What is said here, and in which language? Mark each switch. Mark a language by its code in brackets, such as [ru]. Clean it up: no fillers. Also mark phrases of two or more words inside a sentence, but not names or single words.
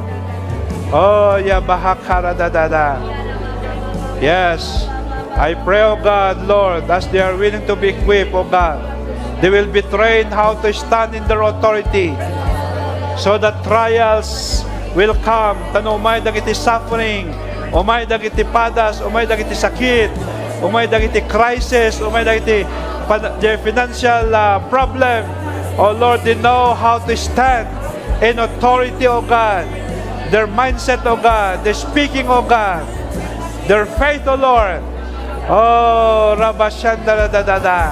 [en] Oh, Yabahakaradadada. Yes, I pray, oh God, Lord, as they are willing to be equipped, oh God, they will be trained how to stand in their authority, so that trials will come. [ilo] Umay dagiti suffering, umay dagiti padas, umay dagiti sakit, umay dagiti crisis, umay dagiti [en] their financial problem. Oh Lord, they know how to stand in authority, oh God. Their mindset, oh God, their speaking, oh God, their faith, oh Lord. Oh, Rabashandaradadada.